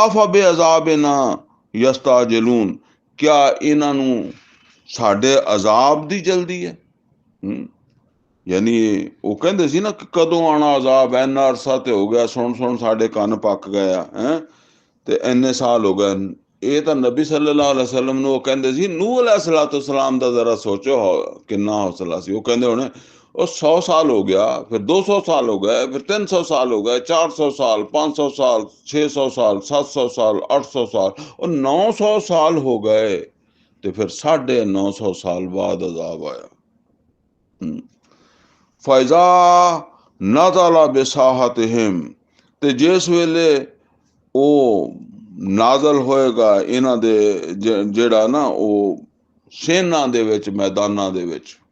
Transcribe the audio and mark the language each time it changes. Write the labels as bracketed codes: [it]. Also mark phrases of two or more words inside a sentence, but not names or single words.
[ar] أفبعذابنا يستعجلون, [pa] کیا انہاں نوں ساڈے عذاب دی جلدی ہے? یعنی وہ کہندے سی نا کہ کدوں آنا عذاب، اننا عرصہ تے ہو گیا، سن سن ساڈے کن پک گیا ہے، تے اننے سال ہو گئے. یہ تو نبی [ar] صلى الله عليه وسلم [pa] نوں کہندے سی. نوح علیہ السلام دا ذرا سوچو کنا حوصلہ سی. وہ کہندے ہونے اور 100 سال ہو گیا، پھر 200 سال ہو گئے، پھر 300 سال ہو گئے، 400 سال، 500 سال، 600 سال، 700 سال، 800 سال اور 900 سال ہو گئے، تو پھر 950 سال بعد عذاب آیا. [ar] فإذا نزل بساحتهم, [pa] تے جس ویلے وہ نازل ہوئےگا انہاں دے جہڑا نا وہ سینا دے وچ، میداناں دے وچ, मैदानां दे विच,